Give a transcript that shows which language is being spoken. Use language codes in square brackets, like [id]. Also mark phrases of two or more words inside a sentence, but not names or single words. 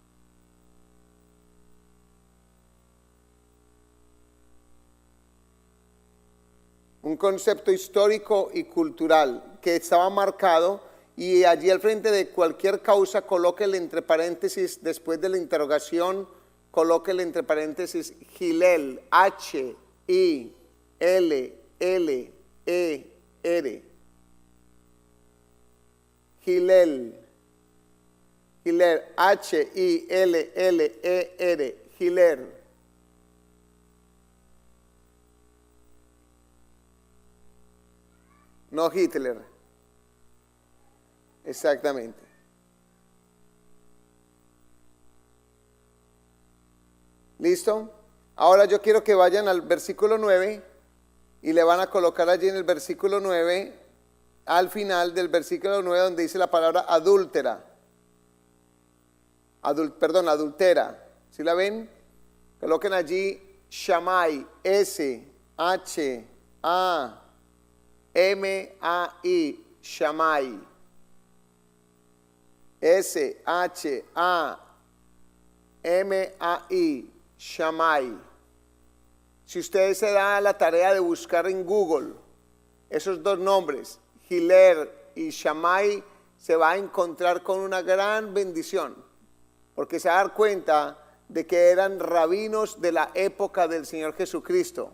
[es] Un concepto histórico y cultural que estaba marcado, y allí al frente de cualquier causa colóquele entre paréntesis, después de la interrogación, colóquele entre paréntesis Hillel, H-I-L-L-E-R. Hillel, H-I-L-L-E-R, Hillel. No Hitler. Exactamente. ¿Listo? Ahora yo quiero que vayan al versículo 9 y le van a colocar allí en el versículo 9, al final del versículo 9 donde dice la palabra adúltera. Adultera. ¿Sí la ven? Coloquen allí Shammai, S-H-A-M-A-I, Shammai. S-H-A-M-A-I, Shammai. Si ustedes se dan la tarea de buscar en Google esos dos nombres, Hillel y Shammai, se va a encontrar con una gran bendición, porque se va a dar cuenta de que eran rabinos de la época del Señor Jesucristo.